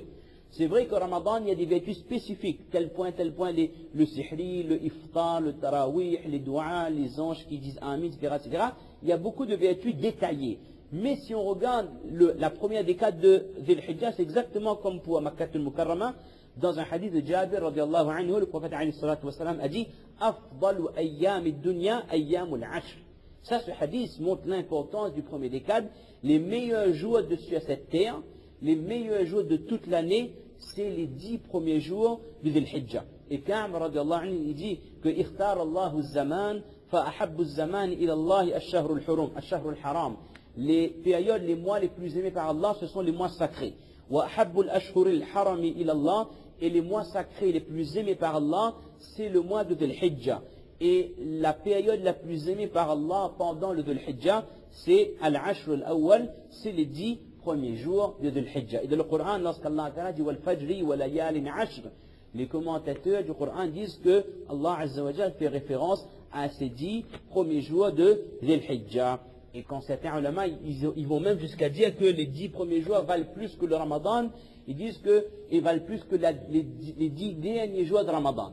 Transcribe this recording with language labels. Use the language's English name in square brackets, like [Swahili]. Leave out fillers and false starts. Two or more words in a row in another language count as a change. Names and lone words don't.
[French] C'est vrai qu'au Ramadan, il y a des vertus spécifiques, tel point, le sihri, le iftar, le tarawih, les doigts, les anges qui disent amin, etc., etc. Il y a beaucoup de vertus détaillées. Mais si on regarde la première décade de Dhul Hijjah, c'est exactement comme pour Makkatul Mukarrama. Dans un hadith de Jabir, [Arabic] رضي الله عنه, [French] le prophète a dit « [Arabic] أفضل أيام الدنيا أيام العشر ». [French] Ça, ce hadith montre l'importance du premier décade. Les meilleurs jours sur cette terre, les meilleurs jours de toute l'année, c'est les 10 premiers jours de Dhul Hijjah. Et Ka'b, [Arabic] رضي الله عنه, [French] il dit que « [Arabic] اختار الله الزمان فأحب الزمان إلى الله الشهر الحرام ». [French] Les périodes, les mois les plus aimés par Allah, ce sont les mois sacrés. Et les mois sacrés les plus aimés par Allah, c'est le mois de Dhul Hijjah. Et la période la plus aimée par Allah pendant le Dhul Hijjah, c'est [Arabic] العشر الأول, [French] c'est les 10 premiers jours de Dhul Hijjah. Et dans le Coran, lorsqu' [Arabic] الله تعالى [French] dit [Arabic] والفجر وليال عشر, [French] les commentateurs du Coran disent que [Arabic] الله عز وجل [French] fait référence à ces 10 premiers jours de Dhul Hijjah. Et quand certains ulama, ils vont même jusqu'à dire que les 10 premiers jours valent plus que le Ramadan. Ils disent qu'ils valent plus que les 10 derniers jours de Ramadan.